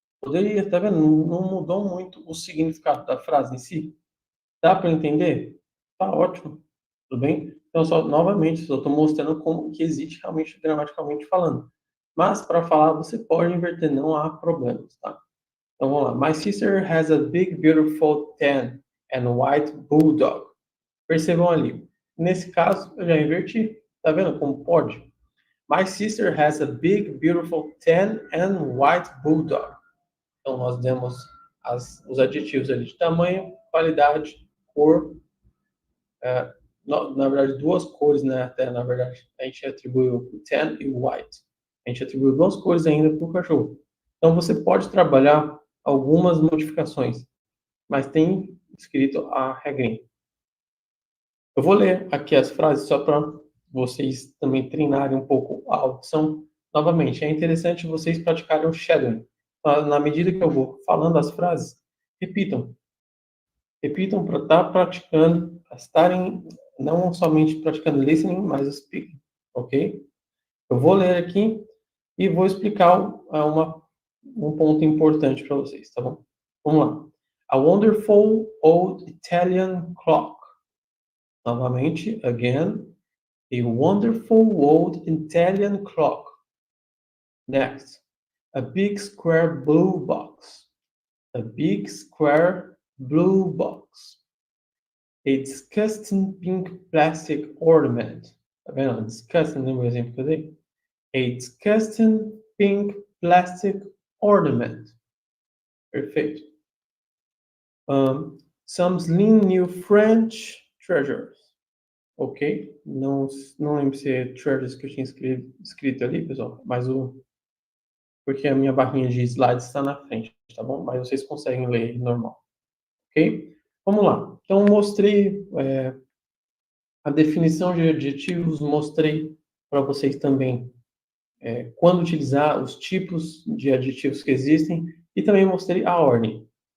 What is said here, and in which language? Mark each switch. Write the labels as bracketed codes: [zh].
[pt] Poderia, tá vendo? Não mudou muito o significado da frase em si. Dá para entender? Tá ótimo. Tudo bem? Então, novamente, só estou mostrando como que existe realmente gramaticalmente falando. Mas para falar, você pode inverter, não há problemas, tá? Então vamos lá. [en] My sister has a big, beautiful tan and white bulldog. [pt] Percebam ali. Nesse caso, eu já inverti. Tá vendo como pode? [en] My sister has a big, beautiful tan and white bulldog. [pt] Então, nós demos os adjetivos ali de tamanho, qualidade, cor. Na verdade, duas cores, né? Até, na verdade, a gente atribuiu o tan e o white. A gente atribuiu duas cores ainda para o cachorro. Então, você pode trabalhar algumas modificações, mas tem escrito a regrinha. Eu vou ler aqui as frases só para vocês também treinarem um pouco a audição. Novamente, é interessante vocês praticarem o shadowing. Na medida que eu vou falando as frases, repitam. Repitam para estar praticando, para estarem não somente praticando listening, mas speaking, ok? Eu vou ler aqui e vou explicar um ponto importante para vocês, tá bom? Vamos lá. [en] A wonderful old Italian clock. [pt] Novamente, [en] again, a wonderful old Italian clock. Next, a big square blue box. A big square blue box. A disgusting pink plastic ornament. [pt] Tá vendo? Disgusting, lembra o exemplo que eu dei? [en] A disgusting pink plastic ornament. [pt] Perfeito. [en] Some slim new French treasures. Ok? [pt] Não lembro se é treasures que eu tinha escrito ali, pessoal, mas porque a minha barrinha de slides está na frente, tá bom? Mas vocês conseguem ler normal. Ok? Vamos lá. Então, mostrei a definição de adjetivos, mostrei para vocês também quando utilizar, os tipos de adjetivos que existem e também mostrei a ordem.